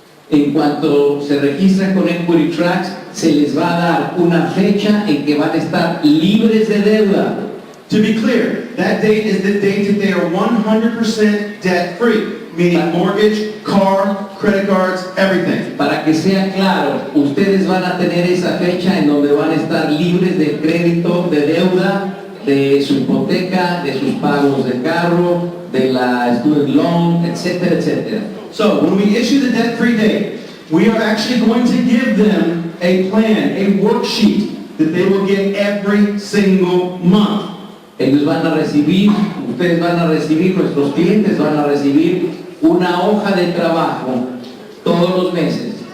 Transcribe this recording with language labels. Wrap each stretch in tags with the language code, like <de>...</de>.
<es>En cuanto se registran con Equity Tracks, se les va a dar una fecha en que van a estar libres de deuda.</es> <en>To be clear, that date is the date that they are 100% debt-free, meaning mortgage, car, credit cards, everything.</en> <es>Para que sea claro, ustedes van a tener esa fecha en donde van a estar libres de crédito, de deuda, de su hipoteca, de sus pagos de carro, de la</es> <en>student loan,</en> <es>etcétera, etcétera.</es> <en>So, when we issue the debt-free date, we are actually going to give them a plan, a worksheet that they will get every single month.</en> <es>Ellos van a recibir, ustedes van a recibir, nuestros clientes van a recibir una hoja de trabajo todos los meses.</es>